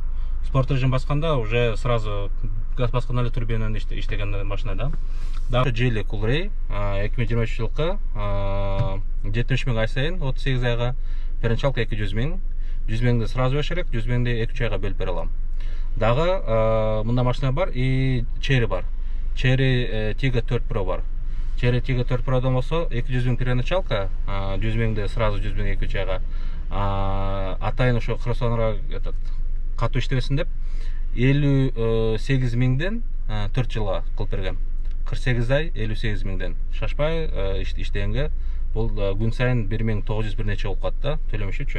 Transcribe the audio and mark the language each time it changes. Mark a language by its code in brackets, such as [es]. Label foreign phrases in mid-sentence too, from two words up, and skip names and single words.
[ky] Спорт режим басканда [ru] уже сразу [ky] газ басканда эле турбинаны иштеген машина да. Дагы Geely Coolray 2023 жылкы 70 миң ай сайын 38 айга первоначалка 200 миң. 100 миңди сразу бериш керек, 100 миңди 2 айга бөлүп бере алам. Дагы мында машина бар и Chery бар. Chery Tiggo 4 Pro бар. Chery Tiggo 4 Pro'dan болсо 200 миң первоначалка, 100 миңди сразу 100 миң 2 айга. Атайын ошо кыргызстанга катуу иштебесин деп 58 миңден 4 жылга кылып бергем. 48 ай 58 миңден. Шашпай иштегенге бул күн сайын 1900 бир нече болуп калат да, төлөмүш үчүн.